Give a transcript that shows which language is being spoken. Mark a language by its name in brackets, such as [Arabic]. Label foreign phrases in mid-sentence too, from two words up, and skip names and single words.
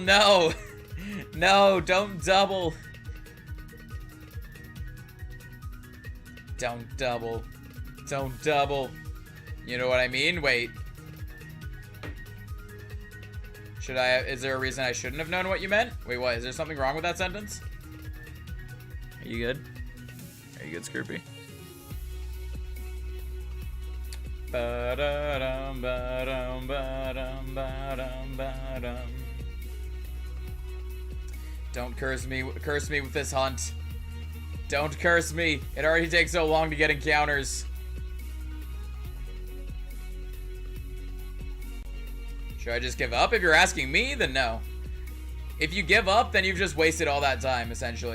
[English] No! No, don't double. Don't double. Don't double. You know what I mean? Wait. Should I... Is there a reason I shouldn't have known what you meant? Wait, what? Is there something wrong with that sentence? Are you good? Are you good, Scroopy? Ba-da-dum, ba-dum, ba-dum, ba-dum, ba-dum. Don't curse me with this hunt. Don't curse me. It already takes so long to get encounters. Should I just give up? If you're asking me, then no. If you give up, then you've just wasted all that time, essentially.